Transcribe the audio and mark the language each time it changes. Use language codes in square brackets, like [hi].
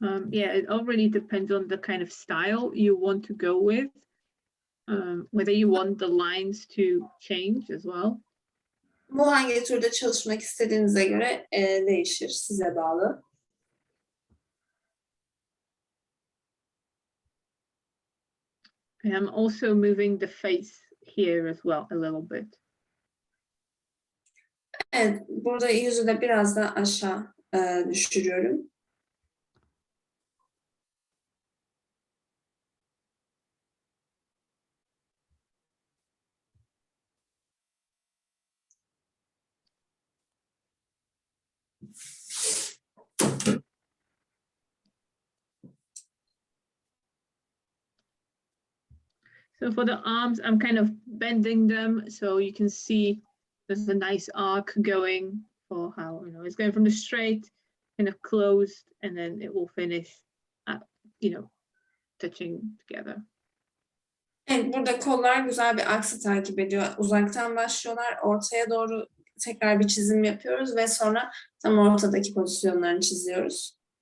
[en] It all really depends on the kind of style you want to go with. Whether you want the lines to change as well. [tr] Bu hangi türde çalışmak istediğinize göre değişir, size bağlı. [en] I'm also moving the face here as well a little bit. [tr] Evet, burada yüzü de biraz da aşağı düşürüyorum. [en] So for the arms, I'm kind of bending them so you can see there's a nice arc going for how, it's going from the straight, kind of closed, and then it will finish at, touching together. [tr] Evet, burada kollar güzel bir aksı takip ediyor. Uzaktan başlıyorlar, ortaya doğru tekrar bir çizim yapıyoruz ve sonra tam ortadaki pozisyonlarını çiziyoruz.